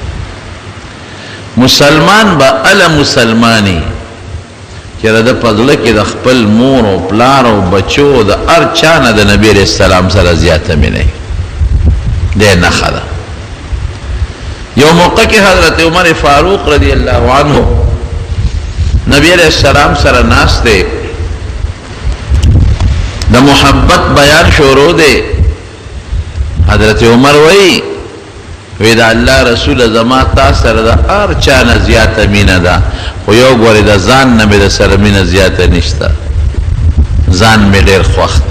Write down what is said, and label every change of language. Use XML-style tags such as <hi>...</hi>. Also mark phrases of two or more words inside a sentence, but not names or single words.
<ps>مسلمان به هله مسلماني چې د ده په زړه کې د خپل مور او پلار او بچو د هر چا نه د نبي</ps> <ar>علیه السلام</ar> <ps>سره زیاته مینه دی نښه ده. یو موقع کې حضرت عمر فاروق</ps> <ar>رضی اللہ عنہ</ar> <ps>نبی</ps> <ar>علیہ السلام</ar> <ps>سره ناست دی، د محبت بیان شروع دی. حضرت عمر وی دا اللہ رسول زما تا سره د هر چا نه زیاته مینه ده، خو یو ګورې د ځان نه مې د سره مینه زیاته نشته، ځان مې ډېر خوښ دی.</ps>